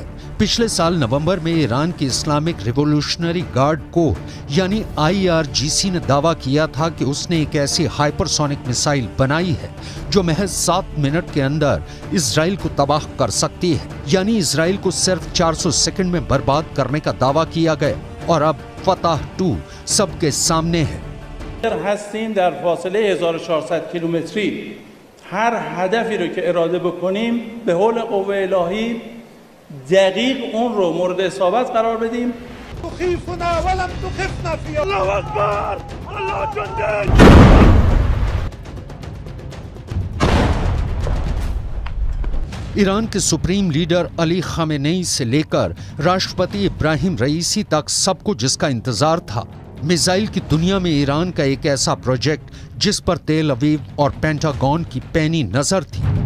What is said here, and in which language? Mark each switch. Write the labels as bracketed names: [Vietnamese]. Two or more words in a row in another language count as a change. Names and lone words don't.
[Hindi] पिछले साल नवंबर में ईरान की इस्लामिक रिवॉल्यूशनरी गार्ड कोर यानी IRGC ने दावा किया था कि उसने एक ऐसी हाइपरसोनिक मिसाइल बनाई है जो महज 7 मिनट के अंदर इजराइल को तबाह कर सकती है। यानी इजराइल को सिर्फ 400 सेकंड में बर्बाद करने का दावा किया गया, और अब फतह 2 सबके सामने है। [Persian] هر هدفی رو که اراده بکنیم به حول قوه الهی دقیق اون رو مورد اصابت قرار بدیم. [Arabic] تخيفنا ولم تخفنا في الله أكبر الله جندك. [Hindi] ईरान के सुप्रीम लीडर अली खामेनेई से लेकर राष्ट्रपति इब्राहिम रईसी तक सबको जिसका इंतजार था, मिसाइल की दुनिया में ईरान का एक ऐसा प्रोजेक्ट जिस पर तेल अवीव और पेंटागन की पैनी नजर थी।